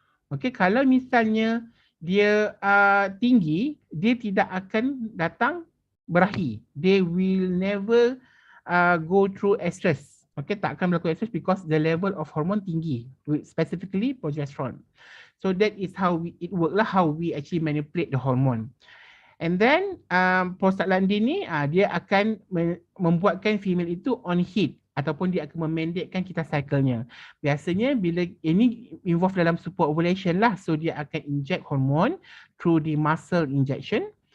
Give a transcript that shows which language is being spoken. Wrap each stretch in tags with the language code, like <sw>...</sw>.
<ms>Okay, kalau misalnya dia tinggi, dia tidak akan datang berakhir.</ms> <en>They will never go through estrus.</en> <ms>Okay, tak akan berlaku estrus</ms> <en>because the level of hormone</en> <ms>tinggi,</ms> <en>specifically progesterone. So that is how it work lah, how we actually manipulate the hormone.</en> <ms>And then prostaglandin ni dia akan membuatkan female itu</ms> <en>on heat</en> <ms>ataupun dia akan memendekkan kita cycle-nya. Biasanya bila ini involve dalam superovulation lah, so dia akan inject hormone</ms> <en>through the muscle injection.</en>